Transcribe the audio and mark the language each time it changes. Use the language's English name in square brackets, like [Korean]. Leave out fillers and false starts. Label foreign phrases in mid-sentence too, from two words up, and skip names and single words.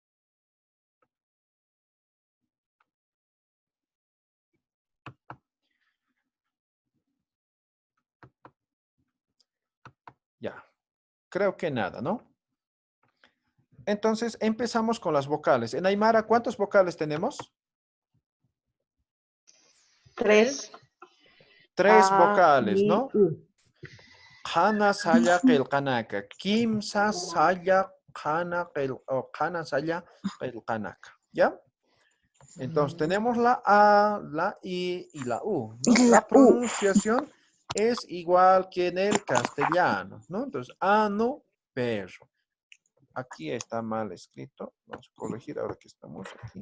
[Spanish] Ya, creo que nada, ¿no? Entonces empezamos con las vocales. En Aymara, ¿cuántas vocales tenemos? 3. Tres A, vocales, I, ¿no? U. [Aymara] Hana saya qilqanaka. Kimsa saya Hana saya qilqanaka. [Spanish] ¿Ya? Entonces tenemos la A, la I y la U, ¿no? La La U. pronunciación es igual que en el castellano, ¿no? Entonces, anu, perro. Aquí está mal escrito. Vamos a corregir ahora que estamos aquí.